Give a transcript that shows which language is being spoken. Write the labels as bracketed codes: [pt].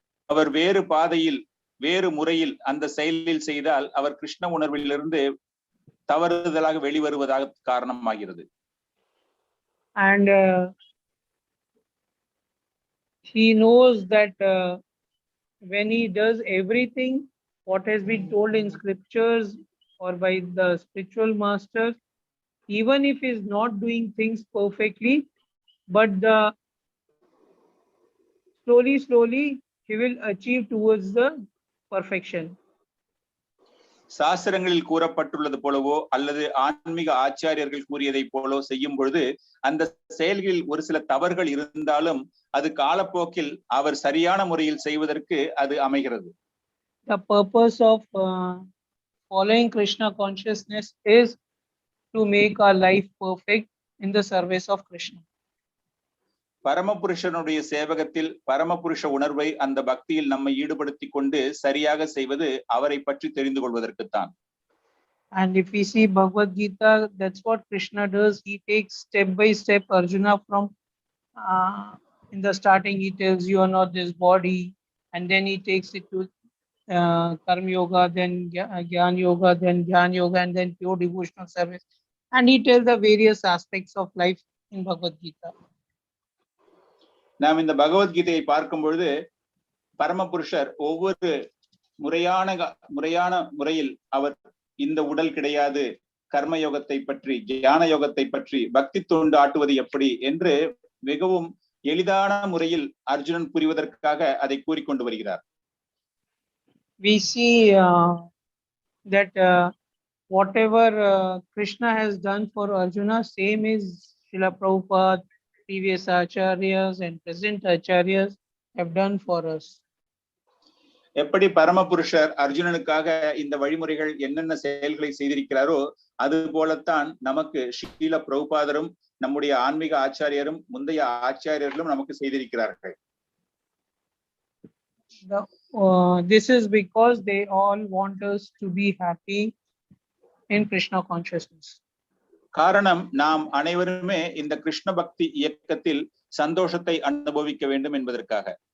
[ta] அவர் வேறு பாதையில் வேறு முறையில் அந்த செயலில் செய்தால் அவர் கிருஷ்ண உணர்விலிருந்து தவறுதலாக வெளிவருவதாக காரணமாகிறது. [en] And he knows that when he does everything what has been told in scriptures or by the spiritual masters, even if he is not doing things perfectly, but slowly he will achieve towards the perfection. [ta] சாஸ்திரங்களில் கூறப்பட்டுள்ளது போலவோ அல்லது ஆன்மீக ஆச்சாரியர்கள் கூறியதை polo செய்யும் பொழுது அந்த செயல்களில் ஒரு சில தவறுகள் இருந்தாலும் அது காலப்போக்கில் அவர் சரியான முறையில் செய்வதற்கு அது அமைகிறது. [en] The purpose of following Krishna consciousness is to make our life perfect in the service of Krishna. [ta] பரமபுருஷனுடைய சேவகத்தில் பரமபுருஷ உணர்வை அந்த பக்தியில் நம்மை ஈடுபடுத்திக் கொண்டு சரியாக செய்வது அவரை பற்றி தெரிந்து கொள்வதற்குத்தான். [en] And if we see Bhagavad Gita, that's what Krishna does. He takes step by step Arjuna from in the starting he tells you are not this body, and then he takes it to Karma Yoga, then Jnana Yoga, then Jnana Yoga, and then pure devotional service. And he tells the various aspects of life in Bhagavad Gita. [ta] நாம் இந்த பகவத்கீதையை பார்க்கும் பொழுது பரமபுருஷர் ஒவ்வொரு முறையான முறையில் அவர் இந்த உடல் கிடையாது, கர்ம யோகத்தை பற்றி, ஞான யோகத்தை பற்றி, பக்தி தொண்டு ஆட்டுவது எப்படி என்று மிகவும் எளிதான முறையில் அர்ஜுனன் புரிவதற்காக அதை கூறிக்கொண்டு வருகிறார். [en] We see that whatever Krishna has done for Arjuna, same is Srila Prabhupada, previous acharyas and present acharyas have done for us. [ta] எப்படி பரமபுருஷர் அர்ஜுனனுக்காக இந்த வழிமுறைகள் என்னென்ன செயல்களை செய்திருக்கிறாரோ அது போலத்தான் நமக்கு ஸ்ரீல பிரபுபாதரும் நம்முடைய ஆன்மீக ஆச்சாரியரும் முந்தைய ஆச்சாரியர்களும் நமக்கு செய்திருக்கிறார்கள். [en] This is because they all want us to be happy in Krishna consciousness. [ta] காரணம் நாம் அனைவருமே இந்த கிருஷ்ண பக்தி இயக்கத்தில் சந்தோஷத்தை அனுபவிக்க வேண்டும் என்பதற்காக.